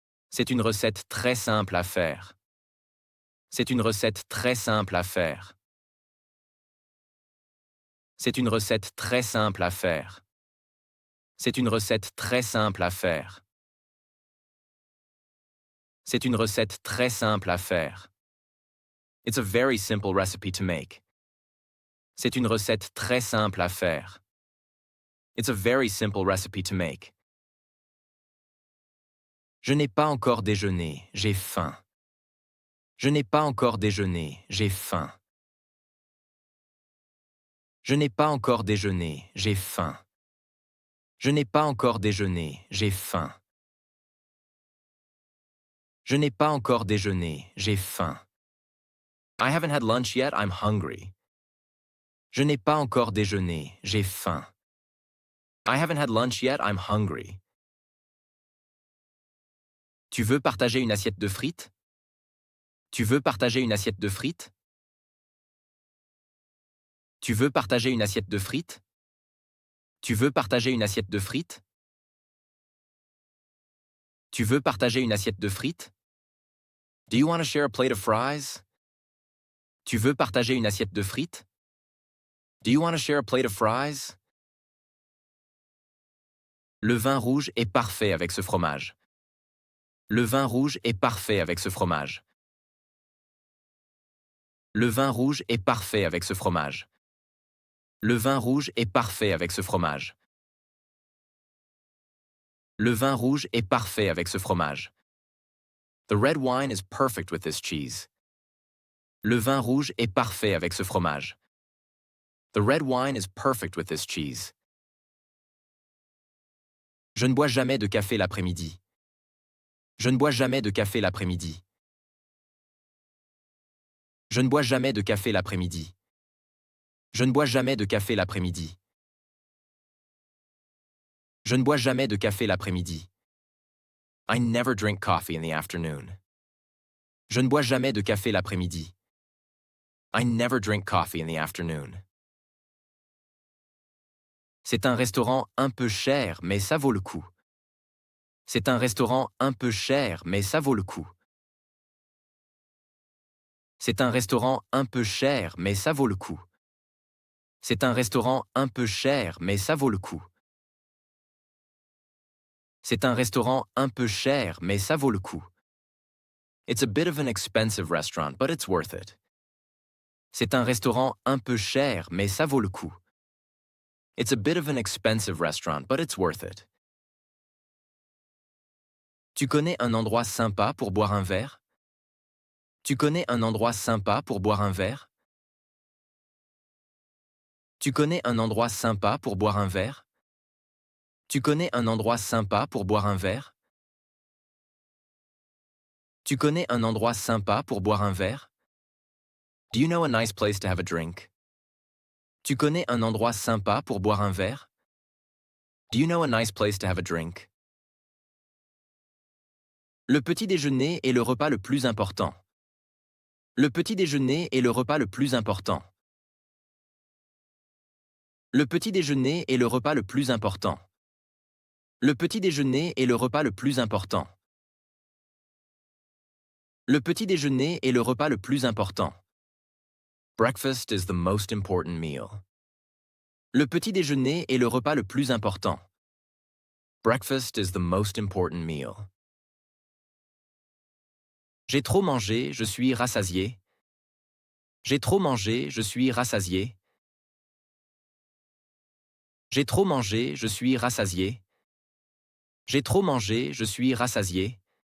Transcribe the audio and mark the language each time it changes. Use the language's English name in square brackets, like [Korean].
[French] C'est une recette très simple à faire. C'est une recette très simple à faire. C'est une recette très simple à faire. C'est une recette très simple à faire. C'est une recette très simple à faire. [English] It's a very simple recipe to make. [French] C'est une recette très simple à faire. [English] It's a very simple recipe to make. [French] Je n'ai pas encore déjeuné, j'ai faim. Je n'ai pas encore déjeuné, j'ai faim. Je n'ai pas encore déjeuné, j'ai faim. Je n'ai pas encore déjeuné, j'ai faim. Je n'ai pas encore déjeuné, j'ai faim. [English] I haven't had lunch yet, I'm hungry. [French] Je n'ai pas encore déjeuné, j'ai faim. [English] I haven't had lunch yet, I'm hungry. [French] Tu veux partager une assiette de frites? Tu veux partager une assiette de frites? Tu veux partager une assiette de frites? Tu veux partager une assiette de frites? Tu veux partager une assiette de frites? [English] Do you want to share a plate of fries? [French] Tu veux partager une assiette de frites? [English] Do you want to share a plate of fries? [French] Le vin rouge est parfait avec ce fromage. Le vin rouge est parfait avec ce fromage. Le vin rouge est parfait avec ce fromage. Le vin rouge est parfait avec ce fromage. Le vin rouge est parfait avec ce fromage. [English] The red wine is perfect with this cheese. [French] Le vin rouge est parfait avec ce fromage. [English] The red wine is perfect with this cheese. [French] Je ne bois jamais de café l'après-midi. Je ne bois jamais de café l'après-midi. Je ne bois jamais de café l'après-midi. Je ne bois jamais de café l'après-midi. Je ne bois jamais de café l'après-midi. [English] I never drink coffee in the afternoon. [French] Je ne bois jamais de café l'après-midi. [English] I never drink coffee in the afternoon. [French] C'est un restaurant un peu cher, mais ça vaut le coup. C'est un restaurant un peu cher, mais ça vaut le coup. C'est un restaurant un peu cher, mais ça vaut le coup. C'est un restaurant un peu cher, mais ça vaut le coup. C'est un restaurant un peu cher, mais ça vaut le coup. [English] It's a bit of an expensive restaurant, but it's worth it. [French] C'est un restaurant un peu cher, mais ça vaut le coup. [English] It's a bit of an expensive restaurant, but it's worth it. [French] Tu connais un endroit sympa pour boire un verre? Tu connais un endroit sympa pour boire un verre? Tu connais un endroit sympa pour boire un verre? Tu connais un endroit sympa pour boire un verre? Tu connais un endroit sympa pour boire un verre? [English] Do you know a nice place to have a drink? [French] Tu connais un endroit sympa pour boire un verre? [English] Do you know a nice place to have a drink? [French] Le petit déjeuner est le repas le plus important. Le petit déjeuner est le repas le plus important. Le petit déjeuner est le repas le plus important. Le petit déjeuner est le repas le plus important. Le petit déjeuner est le repas le plus important. [English] Breakfast is the most important meal. [French] Le petit déjeuner est le repas le plus important. [English] Breakfast is the most important meal. [French] J'ai trop mangé, je suis rassasié. J'ai trop mangé, je suis rassasié. J'ai trop mangé, je suis rassasié. J'ai trop mangé, je suis rassasié.